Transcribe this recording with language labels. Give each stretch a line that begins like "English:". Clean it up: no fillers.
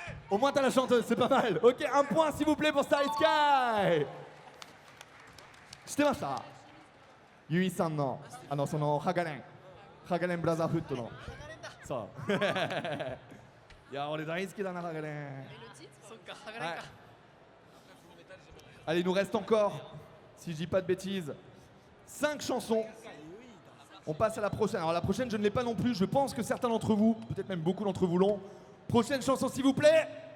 French: Au moins, t'as la chanteuse, c'est pas mal. Ok, un point, s'il vous plaît, pour Starry Sky.
Japanese: 知ってました？ゆいさんのそのハガレンブラザーフットのそういや俺大好きだなハガレン。
French: Ouais. Allez, il nous reste encore, si je dis pas de bêtises, 5 chansons. On passe à la prochaine. Alors la prochaine, je ne l'ai pas non plus. Je pense que certains d'entre vous, peut-être même beaucoup d'entre vous l'ont. Prochaine chanson, s'il vous plaît.